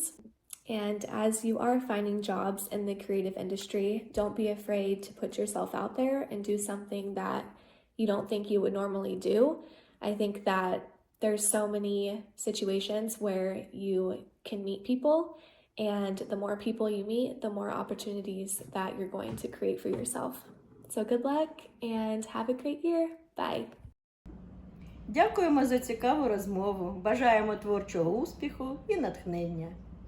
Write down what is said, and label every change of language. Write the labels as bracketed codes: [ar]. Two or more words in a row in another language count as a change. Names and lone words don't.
[en] And as you are finding jobs in the creative industry, don't be afraid to put yourself out there and do something that you don't think you would normally do. I think that there's so many situations where you can meet people, and the more people you meet, the more opportunities that you're going to create for yourself. So good luck and have a great year. Bye. [uk] Дякуємо за цікаву розмову. Бажаємо творчого успіху і натхнення.